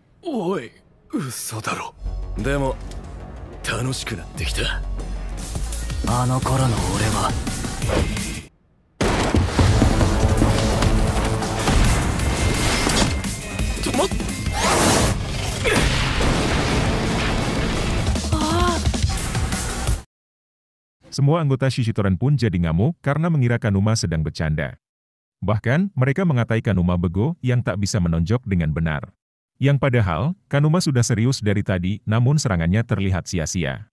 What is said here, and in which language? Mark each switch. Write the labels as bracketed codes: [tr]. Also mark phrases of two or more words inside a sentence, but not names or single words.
[ja] おい、嘘だろ。でも楽しくなってきた。あの頃の俺は止まっ。 [id] Semua anggota Shishitoran pun jadi ngamuk karena mengira Kanuma sedang bercanda. Bahkan, mereka mengatai Kanuma bego yang tak bisa menonjok dengan benar. Yang padahal, Kanuma sudah serius dari tadi, namun serangannya terlihat sia-sia.